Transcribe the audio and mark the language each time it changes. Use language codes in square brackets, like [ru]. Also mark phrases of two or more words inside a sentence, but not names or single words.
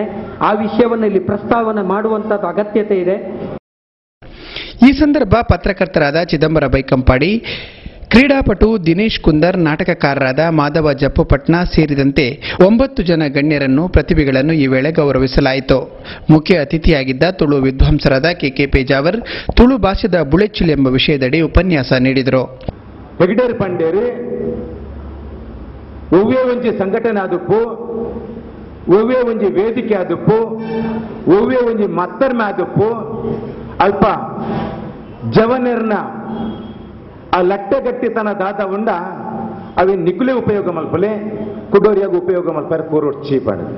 [kn] ಆ ವಿಷಯವನ್ನು ಇಲ್ಲಿ ಪ್ರಸ್ತಾವನೆ ಮಾಡುವಂತದ್ದು ಅಗತ್ಯತೆ ಇದೆ. ಈ ಸಂದರ್ಭ ಪತ್ರಕರ್ತರಾದ ಚಿದಂಬರ ಬೈಕಂಪಾಡಿ, ಕ್ರೀಡಾಪಟು ದಿನೇಶ್ ಕುಂದರ್, ನಾಟಕಕಾರರಾದ ಮಾಧವ ಜಪ್ಪಪಟ್ನ ಸೇರಿದಂತೆ 9 ಜನ ಗಣ್ಯರನ್ನು ಪ್ರತಿಭೆಗಳನ್ನು ಈ ವೇಳೆ ಗೌರವಿಸಲಾಯಿತು. ಮುಖ್ಯ ಅತಿಥಿಯಾಗಿದ್ದ ತುಳು ವಿದ್ವಾಂಸರಾದ ಕೆ ಪೇಜಾವರ್ ತುಳು ಭಾಷೆದ ಬುಳೆಚ್ಚುಲ್ ಎಂಬ ವಿಷಯದಡಿ ಉಪನ್ಯಾಸ ನೀಡಿದರು. [tcy] ಹೆಗ್ಡೇರ್ ಪಂಡೇರು ಒವ್ವೇ ಒಂಜಿ ಸಂಘಟನೆ ಆದುಪ್ಪು, ಒವ್ವೇ ಒಂಜಿ ವೇದಿಕೆ ಆದುಪ್ಪು, ಒವ್ವೇ ಒಂಜಿ ಮತ್ತರ್ಮೆ ಆದುಪ್ಪು ಅಲ್ಪ ಜವನರ್ನ ಆ ಲಟ್ಟೆಗಟ್ಟಿತನ ದಾದ ಉಂಡ ಅವೇ ನಿಗುಲೆ ಉಪಯೋಗ ಮಲ್ಪಲೆ ಕುಡೋರಿಯಾಗ ಉಪಯೋಗ ಮಲ್ಪಾರೆ ಕೋರೋಡ್ ಚೀಪಾಡಿದೆ.